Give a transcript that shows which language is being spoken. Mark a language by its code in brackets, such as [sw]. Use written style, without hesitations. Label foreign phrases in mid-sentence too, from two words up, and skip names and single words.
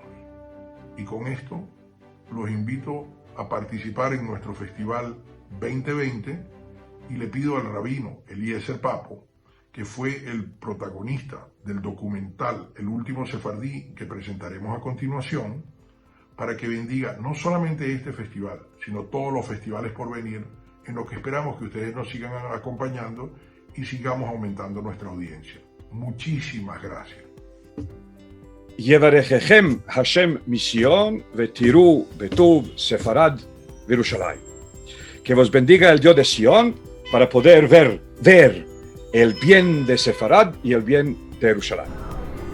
[es] Y con esto los invito a participar en nuestro festival 2020 y le pido al rabino Eliezer Papo, que fue el protagonista del documental El Último Sefardí que presentaremos a continuación, para que bendiga no solamente este festival, sino todos los festivales por venir, en lo que esperamos que ustedes nos sigan acompañando y sigamos aumentando nuestra audiencia. Muchísimas gracias. [he] יברככם השם מציון ותראו בטוב ספרד וירושלים. [lad] Que vos bendiga el Dios de Sion para poder ver el bien de Sefarad y el bien de Jerusalén.